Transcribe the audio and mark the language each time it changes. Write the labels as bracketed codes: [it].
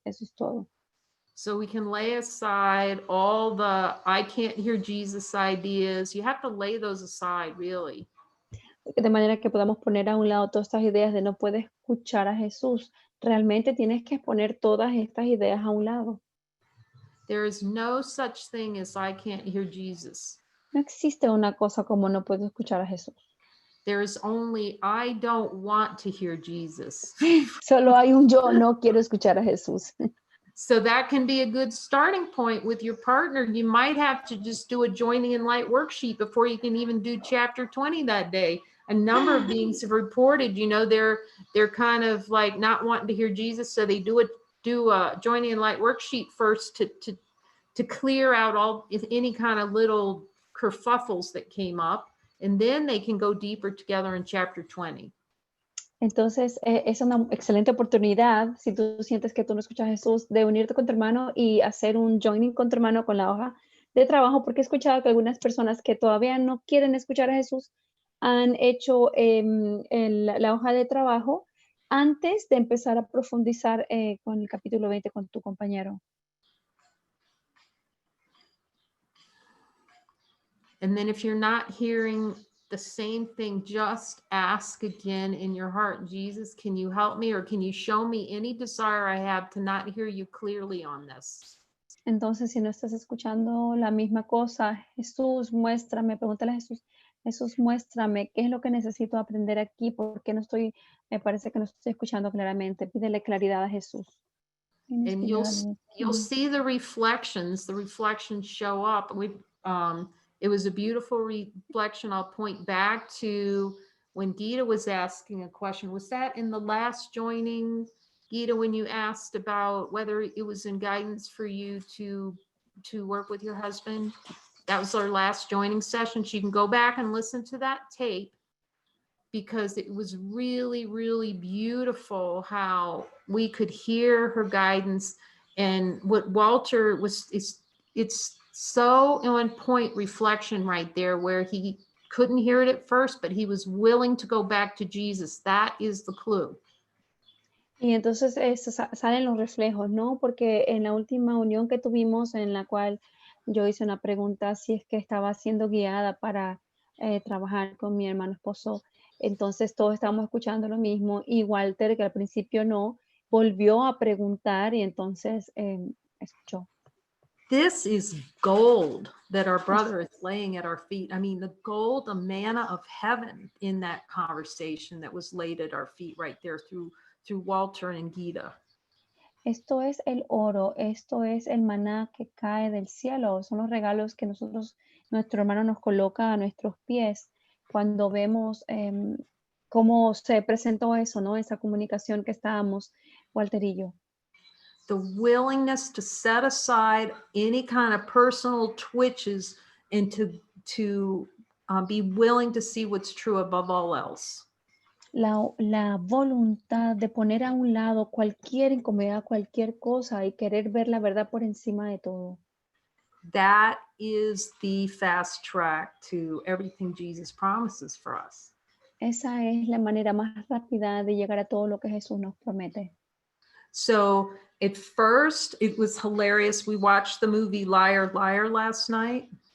[es] Eso es todo. [en] So we can lay aside all the I can't hear Jesus ideas. You have to lay those aside, really. [es] De manera que podamos poner a un lado todas estas ideas de no puedes escuchar a Jesús. Realmente tienes que poner todas estas ideas a un lado. [en] There is no such thing as I can't hear Jesus. [es] No existe una cosa como no puedo escuchar a Jesús. [en] There is only I don't want to hear Jesus. [es] Solo hay un yo no quiero escuchar a Jesús. [en] So that can be a good starting point with your partner. You might have to just do a joining in light worksheet before you can even do chapter 20 that day. A number of beings have reported, they're kind of like not wanting to hear Jesus, so they do a joining in light worksheet first to clear out any kind of little kerfuffles that came up, and then they can go deeper together in chapter 20. [es] Entonces, es una excelente oportunidad, si tú sientes que tú no escuchas a Jesús, de unirte con tu hermano y hacer un joining con tu hermano con la hoja de trabajo, porque he escuchado que algunas personas que todavía no quieren escuchar a Jesús han hecho la hoja de trabajo antes de empezar a profundizar con el capítulo 20 con tu compañero. [en] And then if you're not hearing the same thing, just ask again in your heart, Jesus, can you help me, or can you show me any desire I have to not hear you clearly on this? [es] Entonces, si no estás escuchando la misma cosa, Jesús, muéstrame, pregúntale a Jesús, Jesús, muéstrame qué es lo que necesito aprender aquí, porque me parece que no estoy escuchando claramente. Pídele claridad a Jesús. [en] And you'll see the reflections show up. It was a beautiful reflection. I'll point back to when Gita was asking a question. Was that in the last joining, Gita, when you asked about whether it was in guidance for you to work with your husband? That was our last joining session. So you can go back and listen to that tape, because it was really, really beautiful how we could hear her guidance. And what Walter it's so on point reflection right there, where he couldn't hear it at first, but he was willing to go back to Jesus. That is the clue. [es] Y entonces salen los reflejos, ¿no? Porque en la última unión que tuvimos, en la cual yo hice una pregunta si es que estaba siendo guiada para trabajar con mi hermano esposo, entonces todos estábamos escuchando lo mismo, y Walter, que al principio no, volvió a preguntar y entonces escuchó. [en] This is gold that our brother is laying at our feet. I mean, the gold, the manna of heaven in that conversation that was laid at our feet right there through Walter and Gita. [es] Esto es el oro, esto es el maná que cae del cielo, son los regalos que nuestro hermano nos coloca a nuestros pies cuando vemos cómo se presentó eso, ¿no? Esa comunicación que estábamos, Walter y yo. [en] The willingness to set aside any kind of personal twitches and to be willing to see what's true above all else. [es] La voluntad de poner a un lado cualquier incomodidad, cualquier cosa, y querer ver la verdad por encima de todo. [en] That is the fast track to everything Jesus promises for us. [es] Esa es la manera más rápida de llegar a todo lo que Jesús nos promete. [en] So at first it was hilarious. We watched the movie Liar, Liar last night.